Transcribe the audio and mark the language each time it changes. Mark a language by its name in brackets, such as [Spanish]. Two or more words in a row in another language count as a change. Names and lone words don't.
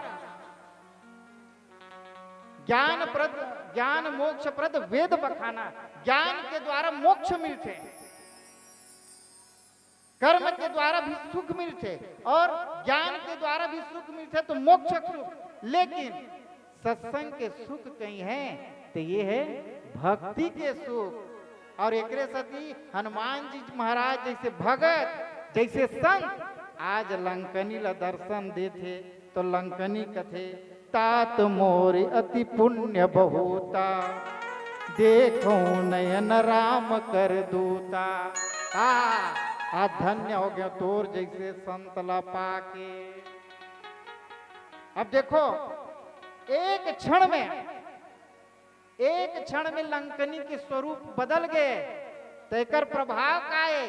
[Awadhi] ज्ञान मोक्ष प्रद वेद बखाना, [Chhattisgarhi] ज्ञान के द्वारा मोक्ष मिलते हैं, कर्म के द्वारा भी सुख मिलते और ज्ञान के द्वारा भी सुख मिलते तो मोक्ष सुख, लेकिन सत्संग के सुख कहीं है तो ये है भक्ति के सुख। और एकरे सती हनुमान जी महाराज जैसे भगत जैसे संत आज लंकनी ला दर्शन देथे तो लंकनी कथे [Awadhi] तात मोर अति पुण्य बहुता देखो नयन राम कर दूता। [Chhattisgarhi] आ धन्य हो गया तोर जैसे संत ला पाके। अब देखो एक क्षण में लंकनी के स्वरूप बदल गए तो एकर प्रभाव का है?